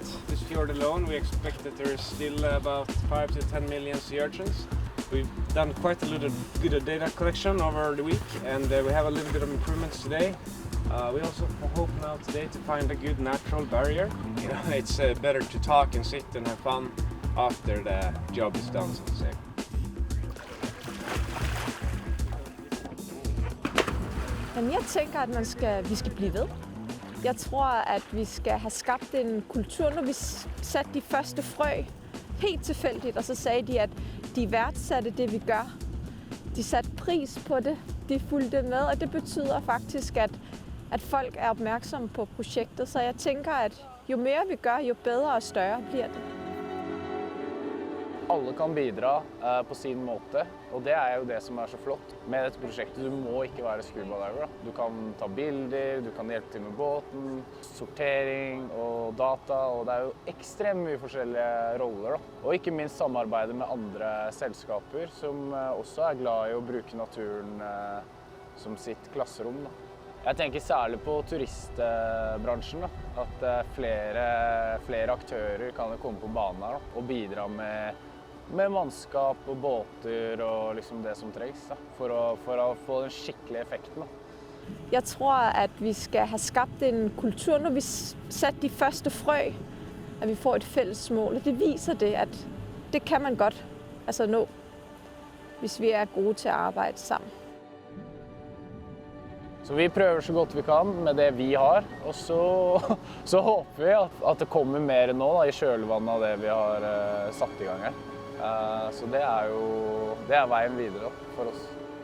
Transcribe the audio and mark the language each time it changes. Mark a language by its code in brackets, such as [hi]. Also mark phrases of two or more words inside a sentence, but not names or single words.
[en] This fjord alone, we expect that there's still about 5 to 10 million sea urchins. We've done quite a lot of good data collection over the week, and we have a little bit of improvements today. We also hope now today to find a good natural barrier. You know, it's better to talk and sit and have fun after the job is done, so to say. [da] Men jeg tænker, at vi skal blive ved. Jeg tror, at vi skal have skabt en kultur, når vi satte de første frø helt tilfældigt, og så sagde de, at de værdsatte det, vi gør. De satte pris på det, de fulgte med, og det betyder faktisk, at folk er opmærksomme på projektet. Så jeg tænker, at jo mere vi gør, jo bedre og større bliver det. [no] Alle kan bidra på sin måte, og det er jo det som er så flott med dette prosjektet. Du må ikke være scuba-diver. Du kan ta bilder, du kan hjelpe til med båten, sortering og data, og det er jo ekstremt mye forskjellige roller. Og ikke minst samarbeide med andre selskaper som også er glad i å bruke naturen som sitt klasserom. Jeg tenker særlig på turistbransjen, at flere aktører kan komme på banen her og bidra med mannskap og båter og liksom det som trengs for å få den skikkelige effekten. [da] Jeg tror, at vi skal have skabt en kultur, når vi satte de første frø, at vi får et fælles mål. Og det viser det, at det kan man godt nå, hvis vi er gode til at arbejde sammen. [no] Så vi prøver så godt vi kan med det vi har, og så håper vi at det kommer mer nå i kjølvannet av det vi har satt i gang her. Så det er veien videre for oss.